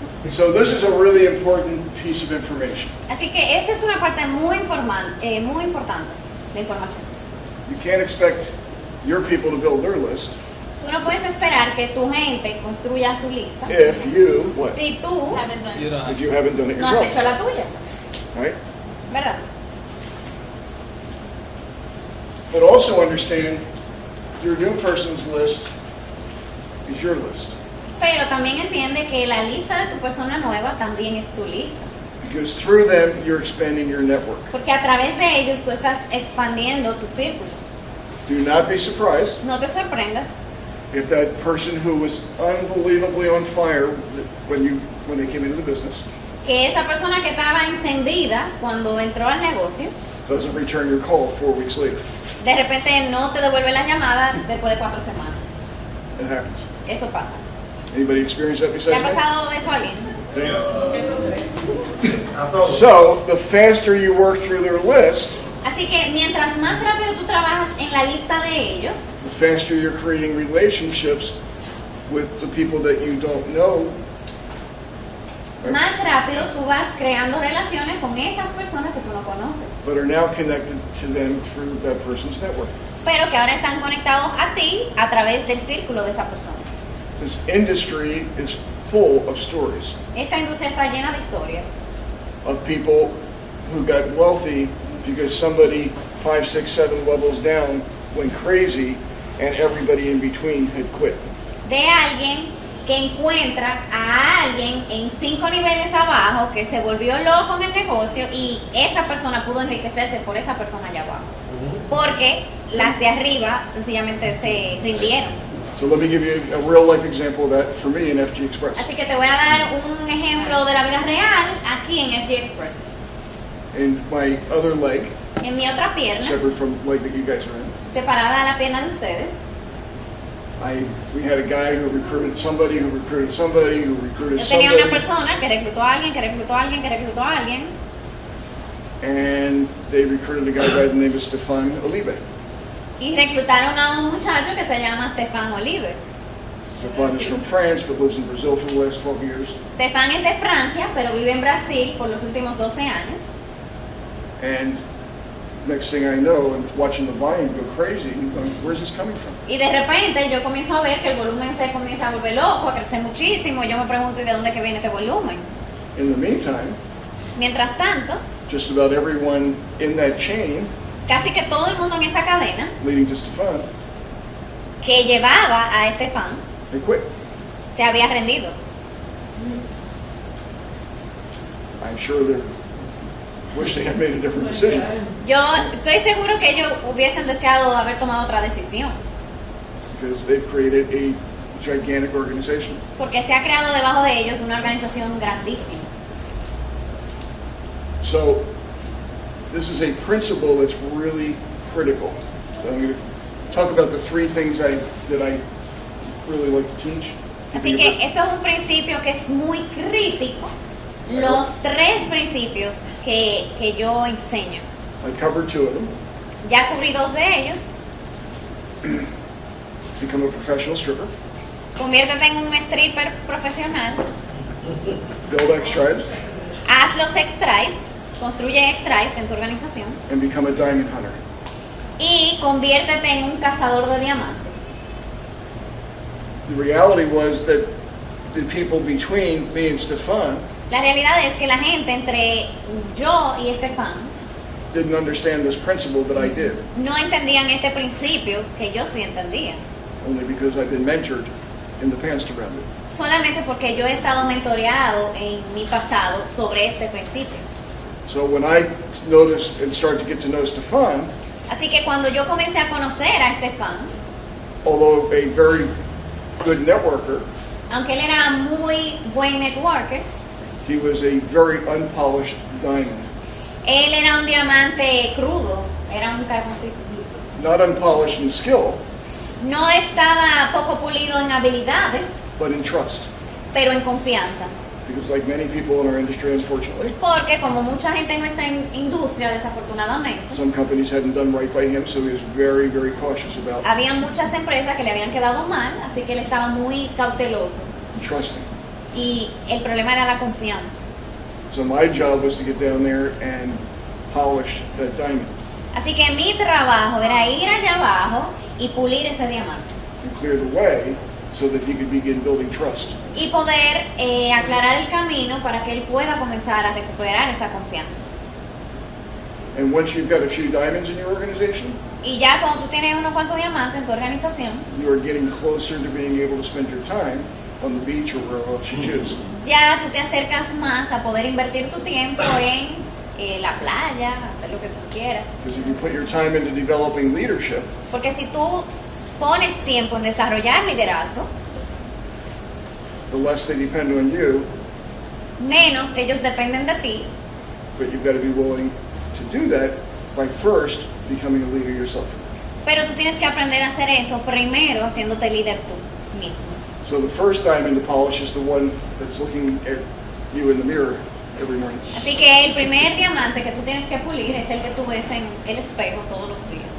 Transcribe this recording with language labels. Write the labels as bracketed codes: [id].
[en] So this is a really important piece of information. [es] Así que esta es una parte muy importante de información. [en] You can't expect your people to build their list [es] Tú no puedes esperar que tu gente construya su lista [en] if you, what? [es] si tú [en] If you haven't done it [es] no has hecho [en] yourself, [es] la tuya, [en] right? [es] ¿verdad? [en] But also understand your new person's list is your list. [es] Pero también entiende que la lista de tu persona nueva también es tu lista. [en] Because through them, you're expanding your network. [es] Porque a través de ellos tú estás expandiendo tu círculo. [en] Do not be surprised [es] No te sorprendas [en] if that person who was unbelievably on fire when they came into the business [es] que esa persona que estaba encendida cuando entró al negocio [en] doesn't return your call 4 weeks later. [es] De repente no te devuelve la llamada después de 4 semanas. [en] It happens. [es] Eso pasa. [en] Anybody experience that [es] ¿Le [en] besides [es] ha [en] me? [es] pasado eso a alguien? A todos. [en] So, the faster you work through their list, [es] Así que mientras más rápido tú trabajas en la lista de ellos, [en] the faster you're creating relationships with the people that you don't know. [es] más rápido tú vas creando relaciones con esas personas que tú no conoces, [en] But are now connected to them through that person's network. [es] pero que ahora están conectados a ti a través del círculo de esa persona. [en] This industry is full of stories [es] Esta industria está llena de historias [en] of people who got wealthy because somebody 5, 6, 7 levels down went crazy and everybody in between had quit. [es] de alguien que encuentra a alguien en 5 niveles abajo que se volvió loco en el negocio y esa persona pudo enriquecerse por esa persona allá abajo. Porque las de arriba sencillamente se rindieron. [en] So let me give you a real life example of that for me in FG Express. [es] Así que te voy a dar un ejemplo de la vida real aquí en FG Express. [en] In my other leg, [es] En mi otra pierna, [en] separate from the leg that you guys are in, [es] separada a la pierna de ustedes, [en] we had a guy who recruited somebody, who recruited somebody, who recruited [es] yo tenía una [en] somebody, [es] persona que reclutó a alguien, que reclutó a alguien, que reclutó a alguien, [en] and they recruited a guy by the name of Stefan Olive. [es] y reclutaron a un muchacho que se llama Stefan Oliver. [en] Stefan is from France but lives in Brazil for the last 12 years. [es] Stefan es de Francia, pero vive en Brasil por los últimos 12 años. [en] And next thing I know, I'm watching the volume go crazy. I'm going, where's this coming from? [es] Y de repente yo comienzo a ver que el volumen se comienza a volver loco, a crecer muchísimo. Yo me pregunto, ¿y de dónde que viene este volumen? [en] In the meantime, [es] Mientras tanto, [en] just about everyone in that chain [es] casi que todo el mundo en esa cadena [en] leading to Stefan, [es] que llevaba a Stefan [en] they quit. [es] se había rendido. [en] I'm sure they wish they had made a different decision. [es] Yo estoy seguro que ellos hubiesen deseado haber tomado otra decisión, [en] Because they've created a gigantic organization. [es] porque se ha creado debajo de ellos una organización grandísima. [en] So this is a principle that's really critical. So I'm going to talk about the 3 things that I really like to teach. [es] Así que esto es un principio que es muy crítico. Los 3 principios que yo enseño. [en] I covered 2 of them. [es] Ya cubrí 2 de ellos. [en] Become a professional stripper, [es] Conviértete en un stripper profesional. [en] build X-Tribes, [es] Haz los X-Tribes. Construye X-Tribes en tu organización. [en] and become a diamond hunter. [es] Y conviértete en un cazador de diamantes. [en] The reality was that the people between me and Stefan [es] La realidad es que la gente entre yo y Estefan [en] didn't understand this principle, but I did, [es] no entendían este principio que yo sí entendía. [en] only because I've been mentored in the past around it. [es] Solamente porque yo he estado mentoreado en mi pasado sobre este principio. [en] So when I noticed and started to get to know Stefan, [es] Así que cuando yo comencé a conocer a Estefan, [en] although a very good networker, [es] aunque él era muy buen networker, [en] he was a very unpolished diamond. [es] él era un diamante crudo, era un carboncito. [en] Not unpolished in skill, [es] No estaba poco pulido en habilidades, [en] but in trust. [es] pero en confianza. [en] Because like many people in our industry, unfortunately, [es] Porque como mucha gente en nuestra industria, desafortunadamente, [en] some companies hadn't done right by him, so he was very, very cautious about [es] había muchas empresas que le habían quedado mal, así que él estaba muy cauteloso. [en] trusting. [es] Y el problema era la confianza. [en] So my job was to get down there and polish that diamond [es] Así que mi trabajo era ir allá abajo y pulir ese diamante. [en] and clear the way so that he could begin building trust. [es] Y poder aclarar el camino para que él pueda comenzar a recuperar esa confianza. [en] And once you've got a few diamonds in your organization, [es] Y ya cuando tú tienes unos cuantos diamantes en tu organización, [en] you are getting closer to being able to spend your time on the beach or wherever else you choose. [es] ya tú te acercas más a poder invertir tu tiempo en la playa, hacer lo que tú quieras. [en] Because if you put your time into developing leadership, [es] Porque si tú pones tiempo en desarrollar liderazgo, [en] the less they depend on you, [es] menos ellos dependen de ti, [en] but you've got to be willing to do that by first becoming a leader yourself. [es] Pero tú tienes que aprender a hacer eso primero haciéndote líder tú mismo. [en] So the first diamond to polish is the one that's looking at you in the mirror every morning. [es] Así que el primer diamante que tú tienes que pulir es el que tú ves en el espejo todos los días.